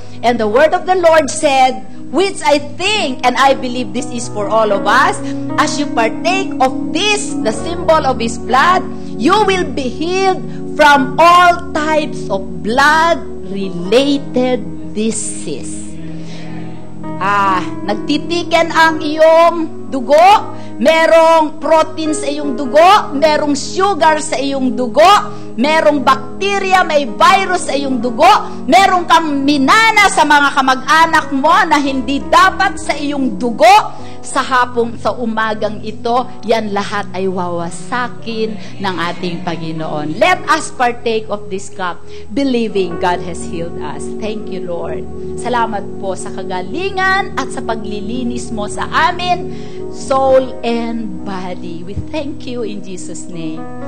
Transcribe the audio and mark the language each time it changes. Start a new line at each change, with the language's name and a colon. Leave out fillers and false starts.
English: And the word of the Lord said, which I think and I believe this is for all of us, as you partake of this, the symbol of His blood, you will be healed from all types of blood-related disease.
Filipino: Nagtitiken ang iyong dugo, merong protein sa iyong dugo, merong sugar sa iyong dugo, merong bacteria, may virus sa iyong dugo, merong kang minana sa mga kamag-anak mo na hindi dapat sa iyong dugo. Sa umagang ito, yan lahat ay wawasakin ng ating Panginoon.
English: Let us partake of this cup, believing God has healed us. Thank you, Lord.
Filipino: Salamat po sa kagalingan at sa paglilinis mo sa amin,
English: soul and body. We thank you in Jesus' name.